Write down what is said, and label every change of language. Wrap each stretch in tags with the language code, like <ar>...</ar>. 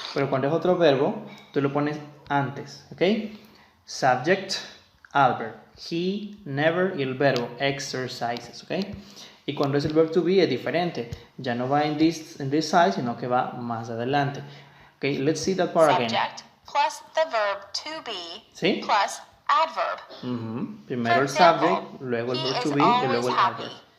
<es>Pero cuando es otro verbo, tú lo pones antes, okay?</es> <en>Subject, adverb. He, never, y el verbo, exercises, okay?</en> <es>Y cuando es el verb to be es diferente. Ya no va</es> <en>in this side,</en> <es>sino que va más adelante.</es> <en>Okay, let's see that part again. Subject plus the verb to be</en> <es>¿Sí?</es> <en>plus adverb.</en> <es>Primero el subject, luego el verb to be y luego el adverb.</es>